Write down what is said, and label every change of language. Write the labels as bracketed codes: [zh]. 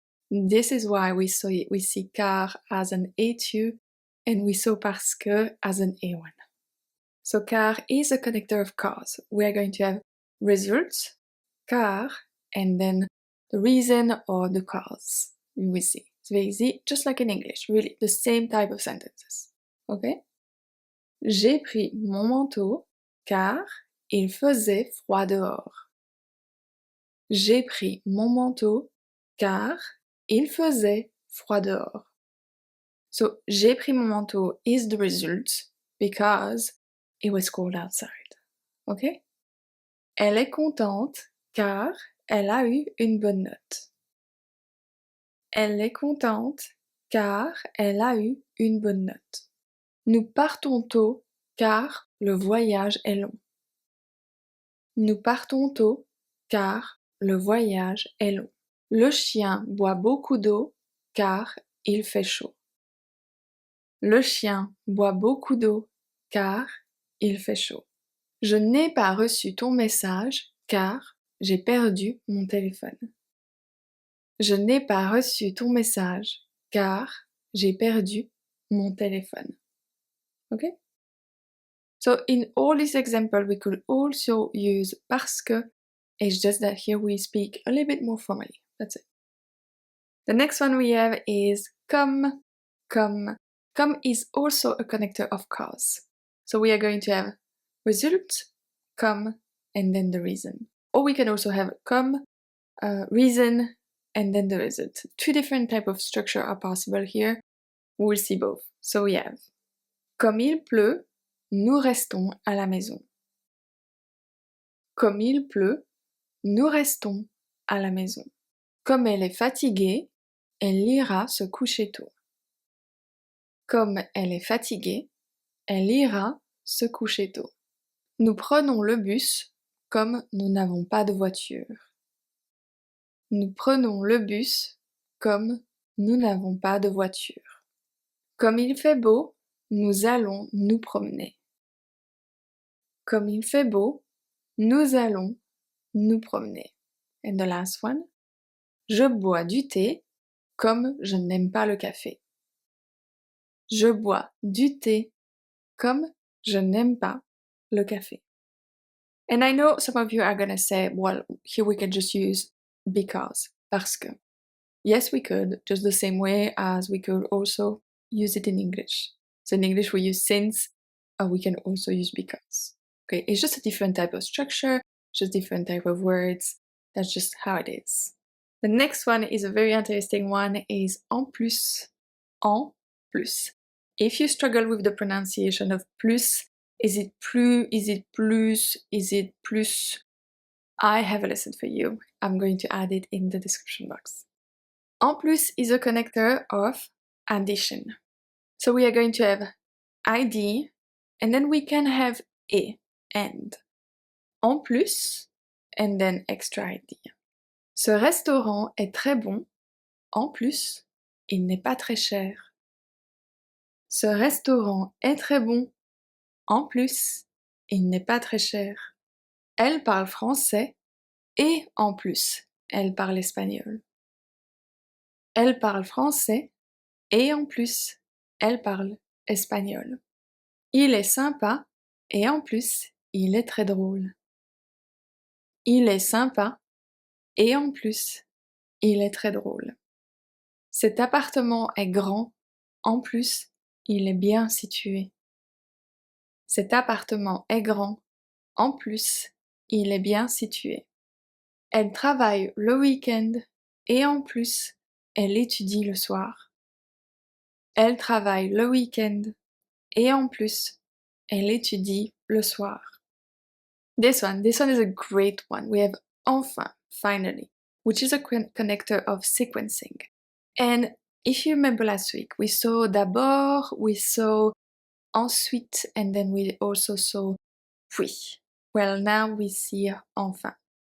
[en] This is why we see car as an A2 and we saw parce que as an A1. So car is a connector of cause. We are going to have results, car, and then the reason or the cause. We see. It's very easy, just like in English, really the same type of sentences. Okay? [fr] J'ai pris mon manteau car il faisait froid dehors. J'ai pris mon manteau car il faisait froid dehors. [en] So, [fr] j'ai pris mon manteau [en] is the result because it was cold outside. Okay? [fr] Elle est contente car elle a eu une bonne note. Elle est contente car elle a eu une bonne note. Nous partons tôt car le voyage est long. Nous partons tôt car le voyage est long. Le chien boit beaucoup d'eau car il fait chaud. Le chien boit beaucoup d'eau car il fait chaud. Je n'ai pas reçu ton message car j'ai perdu mon téléphone. Je n'ai pas reçu ton message car j'ai perdu mon téléphone. [en] Okay? So in all these examples we could also use parce que, it's just that here we speak a little bit more formally. That's it. The next one we have is comme. Comme. Comme is also a connector of cause. So we are going to have result, comme, and then the reason. Or we can also have comme, reason, and then the result. 2 different types of structure are possible here. We'll see both. So we have [fr] comme il pleut, nous restons à la maison. Comme il pleut, nous restons à la maison. Comme elle est fatiguée, elle ira se coucher tôt. Comme elle est fatiguée, elle ira se coucher tôt. Nous prenons le bus comme nous n'avons pas de voiture. Nous prenons le bus comme nous n'avons pas de voiture. Comme il fait beau, nous allons nous promener. Comme il fait beau, nous allons nous promener. [en] And the last one. [fr] Je bois du thé comme je n'aime pas le café. Je bois du thé comme je n'aime pas le café. [en] And I know some of you are gonna say, well, here we can just use because, parce que. Yes, we could, just the same way as we could also use it in English. So in English we use since, we can also use because. Okay, it's just a different type of structure, just different type of words. That's just how it is. The next one is a very interesting one, is en plus. En plus. If you struggle with the pronunciation of plus, is it plus, is it plus, is it plus? I have a lesson for you. I'm going to add it in the description box. En plus is a connector of addition. So we are going to have ID, and then we can have et, and. En plus, and then extra ID. [fr] Ce restaurant est très bon. En plus, il n'est pas très cher. Ce restaurant est très bon. En plus, il n'est pas très cher. Elle parle français et en plus, elle parle espagnol. Elle parle français et en plus, elle parle espagnol. Il est sympa et en plus, il est très drôle. Il est sympa et en plus, il est très drôle. Cet appartement est grand, en plus, il est bien situé. Cet appartement est grand, en plus, il est bien situé. Elle travaille le week-end et en plus, elle étudie le soir. Elle travaille le week-end et en plus, elle étudie le soir. [en] This one is a great one. We have enfin, finally, which is a connector of sequencing. And if you remember last week, we saw d'abord, we saw ensuite, and then we also saw puis. Well, now we see enfin.